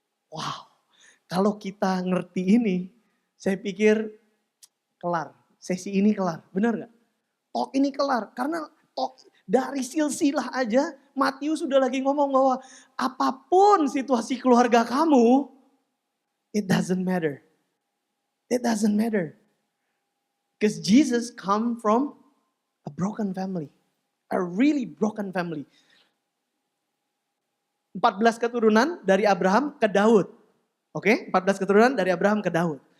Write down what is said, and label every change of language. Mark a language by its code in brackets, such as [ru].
[id] Wow, kalau kita ngerti ini, saya pikir kelar. Sesi ini kelar, benar gak? Talk ini kelar, karena talk dari silsilah aja, Matius sudah lagi ngomong bahwa apapun situasi keluarga kamu, [en] it doesn't matter. It doesn't matter. Because Jesus come from a broken family. A really broken family. [id] 14 keturunan dari Abraham ke Daud. Oke, 14 keturunan dari Abraham ke Daud.